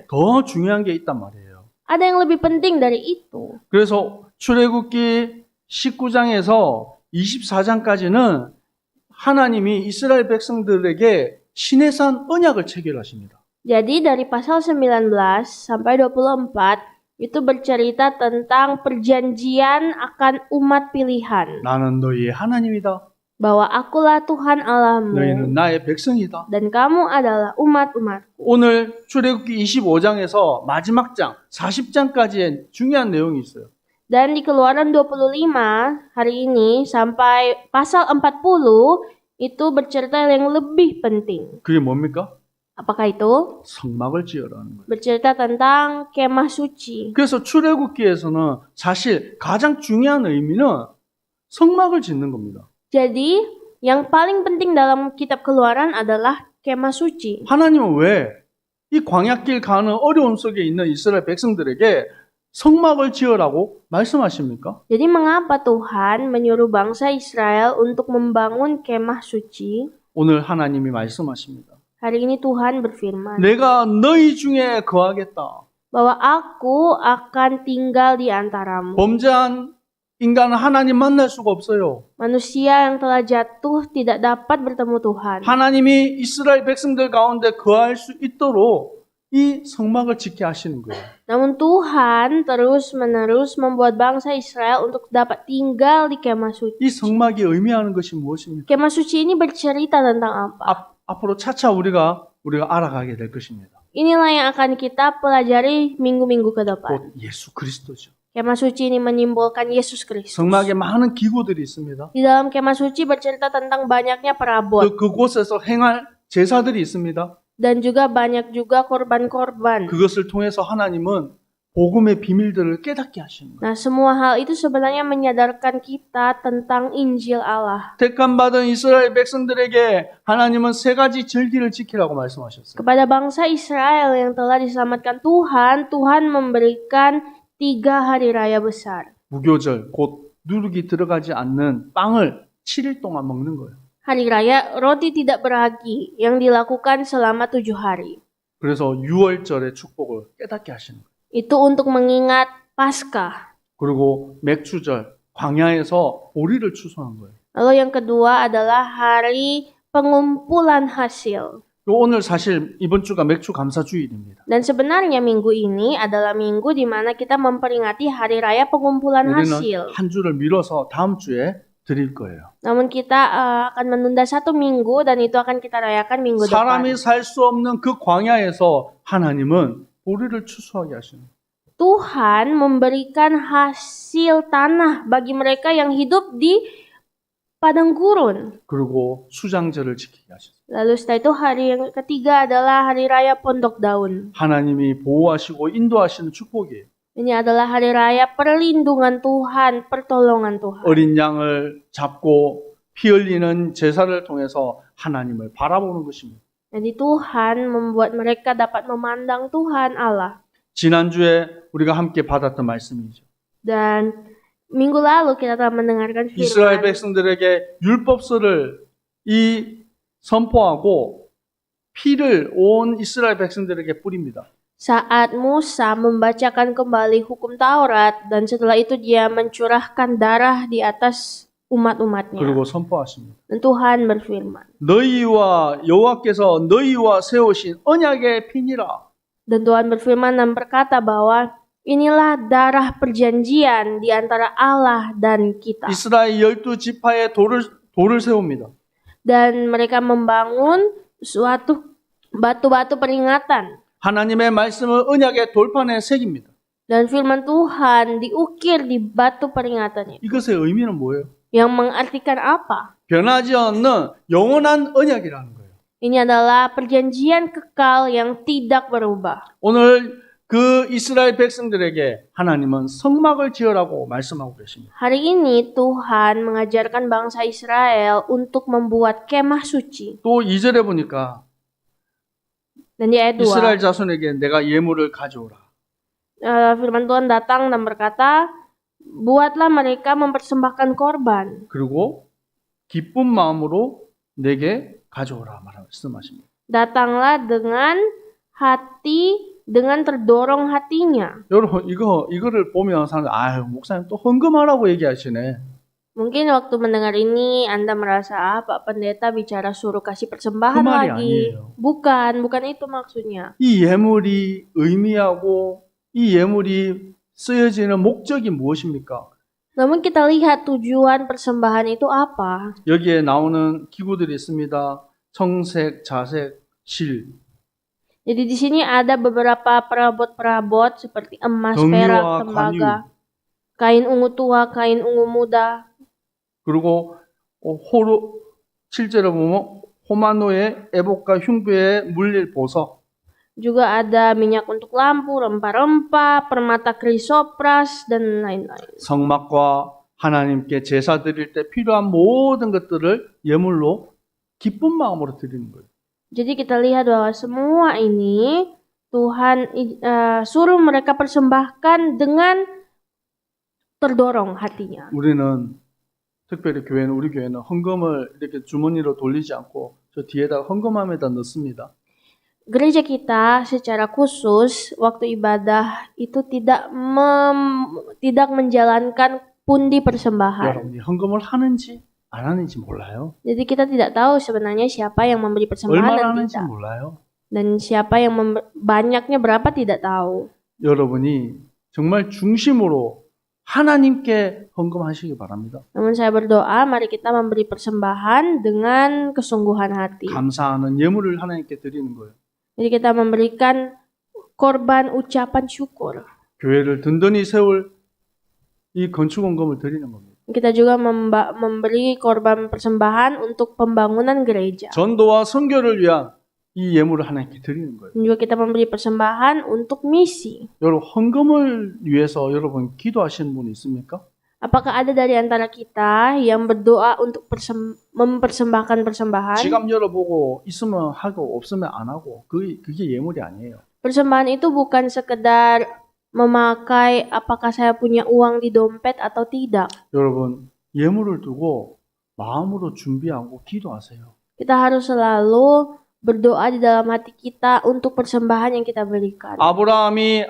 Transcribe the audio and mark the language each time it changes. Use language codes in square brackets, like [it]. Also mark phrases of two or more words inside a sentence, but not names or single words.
[ko] 더 중요한 게 있단 말이에요. [id] Ada yang lebih penting dari itu. [ko] 그래서 출애굽기 19장에서 24장까지는 하나님이 이스라엘 백성들에게 시내산 언약을 체결하십니다. [id] Jadi dari pasal 19 sampai 24 itu bercerita tentang perjanjian akan umat pilihan. [ko] 나는 너희의 하나님이다. [id] Bahwa akulah Tuhan Allahmu [ko] 너희는 나의 백성이다. [id] dan kamu adalah umat-umatku. [ko] 오늘 출애굽기 25장에서 마지막 장 40장까지의 중요한 내용이 있어요. [id] Dan di Keluaran 25 hari ini sampai pasal 40 itu bercerita yang lebih penting. [ko] 그게 뭡니까? [id] Apakah itu? [ko] 성막을 지으라는 거예요. [id] Bercerita tentang kemah suci. [ko] 그래서 출애굽기에서는 사실 가장 중요한 의미는 성막을 짓는 겁니다. [id] Jadi, yang paling penting dalam kitab Keluaran adalah kemah suci. [ko] 하나님은 왜 이 광야길 가는 어려움 속에 있는 이스라엘 백성들에게 성막을 지으라고 말씀하십니까? [id] Jadi mengapa Tuhan menyuruh bangsa Israel untuk membangun kemah suci? [ko] 오늘 하나님이 말씀하십니다. [id] Hari ini Tuhan berfirman [ko] 내가 너희 중에 거하겠다. [id] bahwa aku akan tinggal di antaramu. [ko] 범죄한 인간은 하나님 만날 수가 없어요. [id] Manusia yang telah jatuh tidak dapat bertemu Tuhan. [ko] 하나님이 이스라엘 백성들 가운데 거할 수 있도록 이 성막을 짓게 하시는 거예요. [id] Namun Tuhan terus-menerus membuat bangsa Israel untuk dapat tinggal di kemah suci. [ko] 이 성막이 의미하는 것이 무엇입니까? [id] Kemah suci ini bercerita tentang apa? [ko] 앞으로 차차 우리가 알아가게 될 것입니다. [id] Inilah yang akan kita pelajari minggu-minggu ke depan. [ko] 곧 예수 그리스도죠. [id] Kemah suci ini menyimbolkan Yesus Kristus. [ko] 성막에 많은 기구들이 있습니다. [id] Di dalam kemah suci bercerita tentang banyaknya perabot [ko] 그곳에서 행할 제사들이 있습니다. [id] dan juga banyak juga korban-korban. [ko] 그것을 통해서 하나님은 복음의 비밀들을 깨닫게 하시는 거예요. [id] Nah, semua hal itu sebenarnya menyadarkan kita tentang Injil Allah. [ko] 택함 받은 이스라엘 백성들에게 하나님은 세 가지 절기를 지키라고 말씀하셨어요. [id] Kepada bangsa Israel yang telah diselamatkan Tuhan, Tuhan memberikan 3 hari raya besar. [ko] 무교절, 곧 누룩이 들어가지 않는 빵을 7일 동안 먹는 거예요. [id] Hari raya roti tidak beragi yang dilakukan selama 7 hari. [ko] 그래서 유월절의 축복을 깨닫게 하시는 거예요. [id] Itu untuk mengingat Paskah. [ko] 그리고 맥추절, 광야에서 보리를 추수한 거예요. [id] Lalu yang kedua adalah hari pengumpulan hasil. [ko] 오늘 사실 이번 주가 맥추 감사주일입니다. [id] Dan sebenarnya minggu ini adalah minggu di mana kita memperingati hari raya pengumpulan hasil. [ko] 우리는 한 주를 미뤄서 다음 주에 드릴 거예요. [id] Namun kita akan menunda satu minggu dan itu akan kita rayakan minggu depan. [ko] 사람이 살 수 없는 그 광야에서 하나님은 보리를 추수하게 하시는 거예요. [id] Tuhan memberikan hasil tanah bagi mereka yang hidup di padang gurun. [ko] 그리고 수장절을 지키게 하셨어요. [id] Lalu setelah itu hari yang ketiga adalah hari raya pondok daun. [ko] 하나님이 보호하시고 인도하시는 축복이에요. [id] Ini adalah hari raya perlindungan Tuhan, pertolongan Tuhan. [ko] 어린 양을 잡고 피 흘리는 제사를 통해서 하나님을 바라보는 것입니다. [id] Jadi Tuhan membuat mereka dapat memandang Tuhan Allah. [ko] 지난주에 우리가 함께 받았던 말씀이죠. [id] Dan minggu lalu kita telah mendengarkan [ko] 이스라엘 [id] firman. [ko] 백성들에게 율법서를 선포하고 피를 온 이스라엘 백성들에게 뿌립니다. [id] Saat Musa membacakan kembali hukum Taurat dan setelah itu dia mencurahkan darah di atas umat-umatnya. [ko] 그리고 선포하십니다. [id] Dan Tuhan berfirman. [ko] 너희와 여호와께서 너희와 세우신 언약의 피니라. [id] Dan Tuhan berfirman dan berkata bahwa inilah darah perjanjian di antara Allah dan kita. [ko] 이스라엘 12지파의 돌을 세웁니다. [id] Dan mereka membangun suatu batu-batu peringatan. [ko] 하나님의 말씀을 언약의 돌판에 새깁니다. [id] Dan firman Tuhan diukir di batu peringatan itu. [ko] 이것의 의미는 뭐예요? [id] Yang mengartikan apa? [ko] 변하지 않는 영원한 언약이라는 거예요. [id] Ini adalah perjanjian kekal yang tidak berubah. [ko] 오늘 그 이스라엘 백성들에게 하나님은 성막을 지으라고 말씀하고 계십니다. [id] Hari ini Tuhan mengajarkan bangsa Israel untuk membuat kemah suci. [ko] 또 2절에 보니까 [id] Dan di ayat 2, [ko] 이스라엘 자손에게 내가 예물을 가져오라. [id] firman Tuhan datang dan berkata, buatlah mereka mempersembahkan korban. [ko] 그리고 기쁜 마음으로 내게 가져오라 말씀하십니다. [id] Datanglah dengan hati, dengan terdorong hatinya. [ko] 여러분 이거를 보면 사람들 목사님 또 헌금하라고 얘기하시네. [id] Mungkin waktu mendengar ini Anda merasa, Pak Pendeta bicara suruh kasih persembahan [ko] 그 말이 [id] lagi. [ko] 아니에요. [id] Bukan itu maksudnya. [ko] 이 예물이 의미하고 이 예물이 쓰여지는 목적이 무엇입니까? [id] Namun kita lihat tujuan persembahan itu apa. [ko] 여기에 나오는 기구들이 있습니다. 청색, 자색, 실, [id] Jadi di sini ada beberapa perabot-perabot seperti emas, [ko] 경유와 [id] perak, tembaga, kain ungu tua, kain ungu muda. [ko] 그리고 7절에 보면 호마노의 에봇과 흉배에 물릴 보석. [id] Juga ada minyak untuk lampu, rempah-rempah, permata krisopras, dan lain-lain. [ko] 성막과 하나님께 제사 드릴 때 필요한 모든 것들을 예물로 기쁜 마음으로 드리는 거예요. [id] Jadi kita lihat bahwa semua ini Tuhan suruh mereka persembahkan dengan terdorong hatinya. [ko] 우리는 특별히 우리 교회는 헌금을 이렇게 주머니로 돌리지 않고 저 뒤에다가 헌금함에다 넣습니다. [id] Gereja kita secara khusus waktu ibadah itu tidak menjalankan pundi persembahan. [ko] 여러분이 헌금을 하는지 안 하는지 몰라요. [id] Jadi kita tidak tahu sebenarnya siapa yang memberi persembahan [ko] 얼마나 [id] dan [ko] 하는지 [id] tidak. [ko] 몰라요. [id] Dan siapa yang banyaknya berapa tidak tahu. [ko] 여러분이 정말 중심으로 하나님께 헌금하시기 바랍니다. [id] Namun saya berdoa mari kita memberi persembahan dengan kesungguhan hati. [ko] 감사하는 예물을 하나님께 드리는 거예요. [id] Jadi kita memberikan korban ucapan syukur. [ko] 교회를 든든히 세울 이 건축 헌금을 드리는 겁니다. [id] Kita juga memberi korban persembahan untuk pembangunan gereja. [ko] 전도와 선교를 위한 이 예물을 하나님께 드리는 거예요. [id] Dan juga kita memberi persembahan untuk misi. [ko] 여러분 헌금을 위해서 여러분 기도하시는 분이 있습니까? [id] Apakah ada dari antara kita yang berdoa untuk mempersembahkan persembahan? [ko] 지갑 열어보고 있으면 하고 없으면 안 하고 그게 예물이 아니에요. [id] Persembahan itu bukan sekedar memakai apakah saya punya uang di dompet atau tidak. [ko] 여러분 예물을 두고 마음으로 준비하고 기도하세요. [id] Kita harus selalu berdoa di dalam hati kita untuk persembahan yang kita berikan.